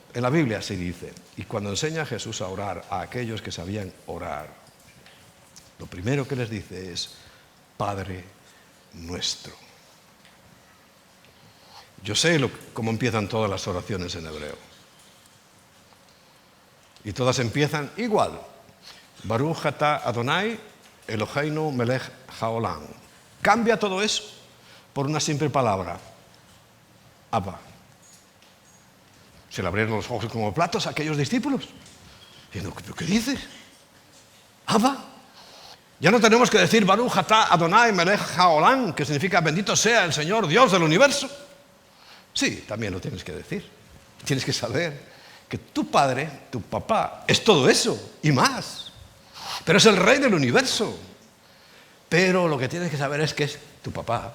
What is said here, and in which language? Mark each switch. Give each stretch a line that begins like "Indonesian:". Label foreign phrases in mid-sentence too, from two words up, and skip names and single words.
Spanish: En la Biblia se dice, y cuando enseña a Jesús a orar a aquellos que sabían orar, lo primero que les dice es, Padre nuestro. Yo sé cómo empiezan todas las oraciones en hebreo. Y todas empiezan igual.
Hebrew: ברוך אתה אדוני אלוהינו מלך העולם.
Spanish: Cambia todo eso por una simple palabra. Abba. Se le abrieron los ojos como platos a aquellos discípulos. Diciendo, ¿qué dices? Abba. Ya no tenemos que decir
Hebrew: ברוך אתה אדוני מלך העולם,
Spanish: que significa bendito sea el Señor Dios del universo. Sí, también lo tienes que decir. Tienes que saber que tu padre, tu papá, es todo eso y más. Pero es el rey del universo. Pero lo que tienes que saber es que es tu papá.